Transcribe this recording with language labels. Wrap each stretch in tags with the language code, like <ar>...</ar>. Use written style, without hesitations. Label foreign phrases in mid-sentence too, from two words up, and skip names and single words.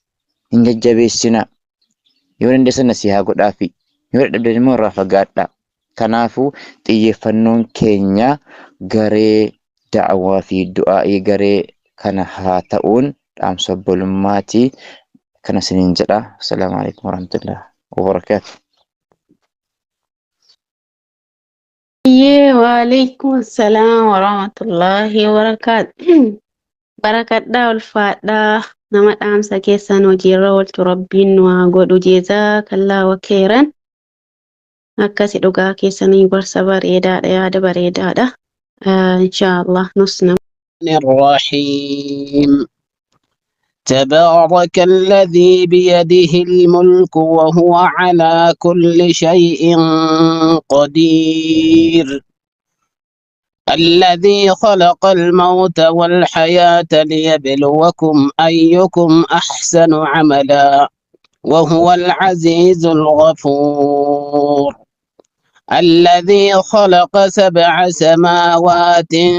<om>Yoo dandeessan nasihaa godhaafi yoo dadhabdan immoo irraa fagaadhaa. Kanaafuu xiyyeeffannoon keenya garee da'awaa fi du'aa'ii garee kana haa ta'uun dhaamsa obbolummaati. Kana isiniin jedha.</om> <ar>السلام عليكم ورحمة الله وبركاته. وعليكم السلام ورحمة الله وبركاته.</ar> <om>barakadhaa ulfaadhaa nama dhaamsa keessan hojiirra oolchu rabbiin waa godhu</om> <ar>جزاك الله خيرا.</ar> <om>Akkasi dhugaa keessanii gorsa bareedaadha yaada bareedaadha. Inshaallah nus nama.</om> <ar>الرحيم تبارك الذي بيده الملك وهو على كل شيء قدير الذي خلق الموت والحياة ليبلوكم أيكم أحسن عملا وهو العزيز الغفور الذي خلق 7 سماوات</ar>